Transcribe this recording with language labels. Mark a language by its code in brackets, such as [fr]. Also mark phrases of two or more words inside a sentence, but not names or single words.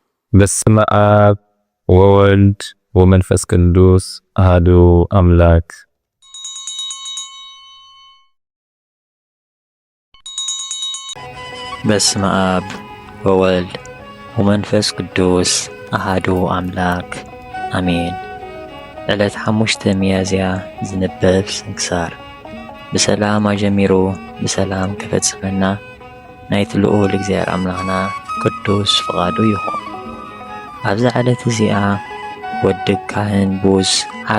[gez] በስመ አብ ወወልድ ወመንፈስ ቅዱስ አሐዱ አምላክ። በስመ አብ ወወልድ ወመንፈስ ቅዱስ አሐዱ አምላክ አሜን። [ti] ዕለት 5 ሚያዝያ ዝንበብ ስንክሳር። ብሰላም አጀሚሩ ብሰላም ክፈጽመና ናይቲ ልዑል እግዚአብሔር አምላኽና ቅዱስ ፍቓዱ ይኹን። ኣብዚ ዕለት እዚኣ ወዲ ካህን ቡዝ ዓቢ